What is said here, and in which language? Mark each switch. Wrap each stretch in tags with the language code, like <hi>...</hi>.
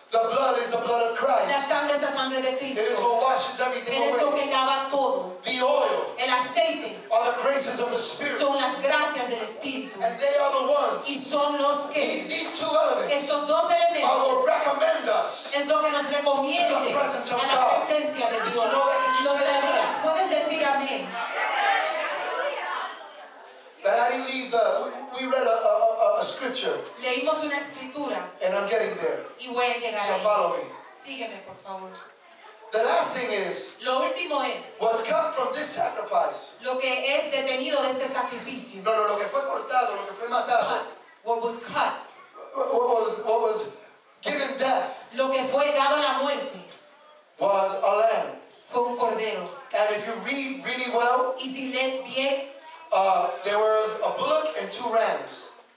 <en>The blood is the blood of Christ.</en> <es>sangre es la sangre de</es> <en>It is</en> <es>Cristo.</es> <en>what washes everything</en> <es>Él es lo</es> <en>away.</en> <es>que lava todo.</es> <en>The oil</en> <es>El aceite</es> <en>are the graces of the Spirit.</en> <es>son las gracias del Espíritu.</es> <en>And they are the ones.</en> <es>Y son los que,</es> <en>These two elements</en> <es>estos dos</es> <en>are</en> <es>elementos,</es> <en>what recommend us.</en> <es>es lo que nos recomienda</es> <en>To the presence of</en> <es>a la</es> <en>God.</en> <es>presencia de</es> <en>Did</en> <es>Dios.</es> <en>you know that? Can you</en> <es>¿Lo</es> <en>say</en> <es>sabías?</es> <en>amen?</en> <es>Puedes decir amén.</es> <en>But I didn't leave we read a scripture,</en> <es>Leímos una escritura</es> <en>and I'm getting there.</en> <es>y voy a llegar</es> <en>So</en> <es>ahí.</es> <en>follow me.</en> <es>Sígueme, por favor.</es> <en>The last thing is,</en> <es>Lo último es</es> <en>what's cut from this sacrifice.</en> <es>lo que es detenido de este sacrificio. No, lo que fue cortado, lo que fue matado,</es> <en>What was cut. what was given death</en> <es>Lo que fue dado a la muerte</es> <en>was a lamb.</en> <es>fue un cordero.</es> <en>And if you read really well,</en> <es>Y si lees bien,</es> <en>there was a bullock and two rams.</en>